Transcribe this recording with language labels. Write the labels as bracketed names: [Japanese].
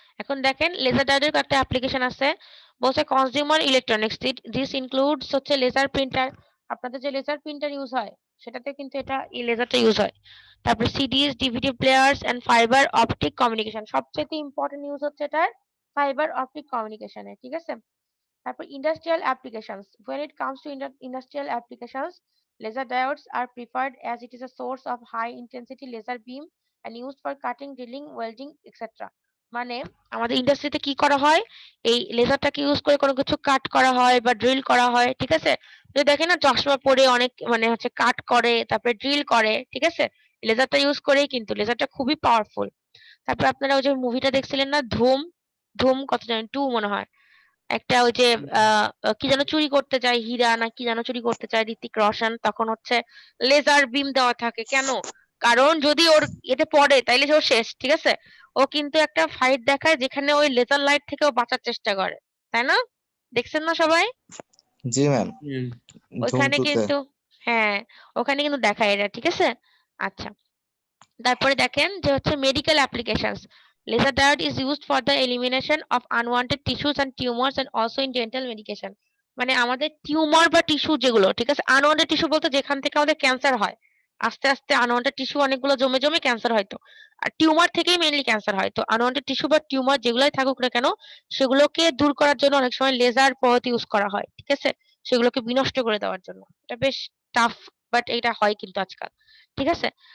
[Bangla] এখন দেখেন লেজার ডায়োডের কয়েকটা অ্যাপ্লিকেশন আছে, বলছে কনজিউমার ইলেকট্রনিক্স, [English] this includes [Bangla] হচ্ছে লেজার প্রিন্টার, আপনাদের যে লেজার প্রিন্টার ইউজ হয় সেটাতে কিন্তু এটা এই লেজারটা ইউজ হয়। তারপরে সিডিস, DVD players and fibre optic communication, সবচেয়ে ইম্পর্টেন্ট ইউজ হচ্ছে এটার ফাইবার অপটিক কমিউনিকেশনে, ঠিক আছে? তারপর industrial applications, [English] when it comes to industrial applications, laser diodes are preferred as it is a source of high intensity laser beam and used for cutting, drilling, welding, etc. [Bangla] মানে আমাদের ইন্ডাস্ট্রিতে কি করা হয়, এই লেজারটাকে ইউজ করে কোনো কিছু কাট করা হয় বা ড্রিল করা হয়, ঠিক আছে? যে দেখেন না চশমা পরে অনেক মানে হচ্ছে কাট করে, তারপরে ড্রিল করে, ঠিক আছে? লেজারটা ইউজ করেই, কিন্তু লেজারটা খুবই পাওয়ারফুল। তারপর আপনারা ওই যে মুভিটা দেখছিলেন না ধুম, ধুম কত জানেন 2 মনে হয়, একটা ওই যে কি যেন চুরি করতে যায়, হীরা না কি যেন চুরি করতে চায় ঋতিক রোশন, তখন হচ্ছে লেজার বিম দেওয়া থাকে কেন, কারণ যদি ওর এতে পড়ে তাইলে ও শেষ, ঠিক আছে? ও কিন্তু একটা ফাইট দেখায় যেখানে ওই লেজার লাইট থেকেও বাঁচার চেষ্টা করে, তাই না? দেখছেন না সবাই? জি ম্যাম, ধুম ওখানে 2 তে। কিন্তু হ্যাঁ, ওখানে কিন্তু দেখায় এটা, ঠিক আছে? আচ্ছা, তারপরে দেখেন যে হচ্ছে medical applications, [English] laser diode is used for the elimination of unwanted tissues and tumors and also in dental medication, [Bangla] মানে আমাদের টিউমার বা টিস্যু যেগুলো, ঠিক আছে? আনওয়ান্টেড টিস্যু বলতে যেখান থেকে আমাদের ক্যান্সার হয়, আস্তে আস্তে আনওয়ান্টেড টিস্যু অনেকগুলো জমে জমে ক্যান্সার হয়, তো আর টিউমার থেকেই মেইনলি ক্যান্সার হয়, তো আনওয়ান্টেড টিস্যু বা টিউমার যেগুলাই থাকুক না কেন সেগুলোকে দূর করার জন্য অনেক সময় লেজার পদ্ধতি ইউজ করা হয়, ঠিক আছে? সেগুলোকে বিনষ্ট করে দেওয়ার জন্য। এটা বেশ টাফ, বাট এটা হয় কিন্তু আজকাল, ঠিক আছে?